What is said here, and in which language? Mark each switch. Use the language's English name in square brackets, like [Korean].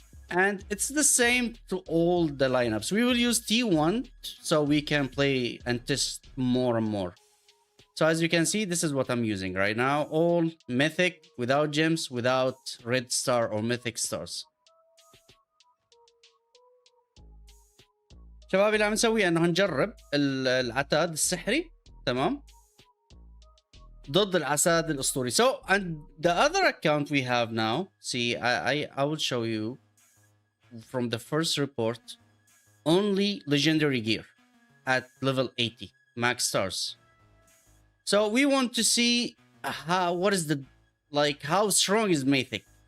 [English] And it's the same to all the lineups. We will use T1 so we can play and test more and more. So as you can see, this is what I'm using right now. All mythic, without gems, without red star or mythic stars. [Arabic] شباب اللي عم نسويه انه هنجرب العتاد السحري، تمام، ضد العساد الاسطوري. [English] So, and the other account we have now, see, I will show you from the first report, only legendary gear at level 80 max stars. So we want to see what is the, like, how strong is Mythic.